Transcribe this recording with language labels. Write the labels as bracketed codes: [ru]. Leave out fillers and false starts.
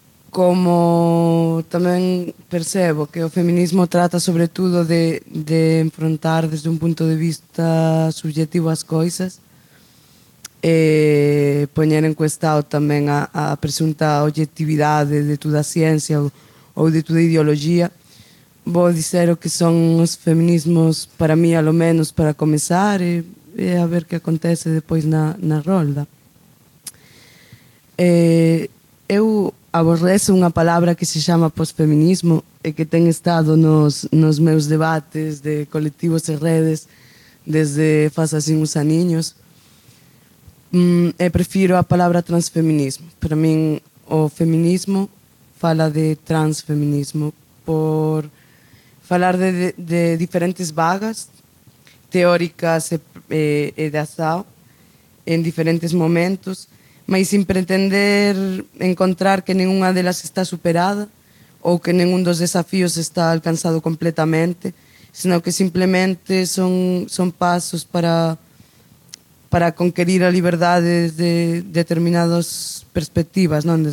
[pt] Como também percebo que o feminismo trata sobretudo de enfrentar desde um ponto de vista subjetivo as coisas, [gl] e poñer en cuestión tamén a presunta objetividade de toda a ciencia ou de toda a ideología. [pt] Vou dizer [gl] o que son os feminismos para mí, alo menos para comezar, e a ver que acontece depois na rolda. Eu aborrezo unha palabra que se chama posfeminismo e que ten estado nos meus debates de colectivos e redes desde faz así uns aniños. [pt] Eu prefiro a palavra transfeminismo. Para mim, o feminismo fala de transfeminismo por falar de diferentes vagas teóricas e de ação em diferentes momentos, mas sem pretender encontrar que nenhuma delas está superada ou que nenhum dos desafios está alcançado completamente, senão que simplesmente são passos para conquerir a liberdade de determinadas perspectivas, non?